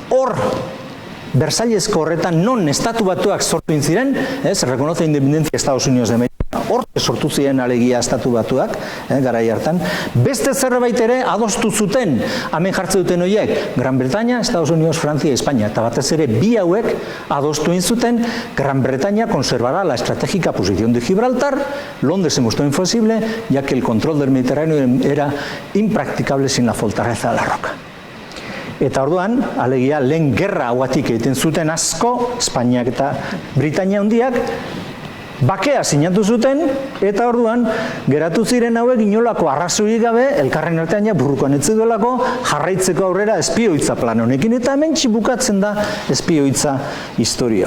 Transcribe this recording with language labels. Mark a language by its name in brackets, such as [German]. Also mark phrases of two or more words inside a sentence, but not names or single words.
[Basque] Hor, Versaillesco horretan non estatu batuak sortu ziren, [Spanish] reconoce independencia Estados Unidos de América, [Basque] hor sortu ziren alegia estatu batuak, garai hartan, beste zerbait ere adostu zuten, hemen jartzen duten horiek, Gran Bretaña, Estados Unidos, Francia, España, eta batez ere bi hauek adostu zuten, [Spanish] Gran Bretaña conservará la estratégica posición de Gibraltar, Londres se mostró inflexible, ya que el control del Mediterráneo era impracticable sin la fortaleza de la roca. [Basque] Eta orduan, alegia, lehen gerra hauatik egiten zuten asko, Espainiak eta Britania handiak, bakea sinatu zuten, eta orduan, geratu ziren hauek inolako arrazoik gabe, elkarren artean burrukoan etziduelako, jarraitzeko aurrera espioitza plan honekin, eta hemen bukatzen da espioitza historia.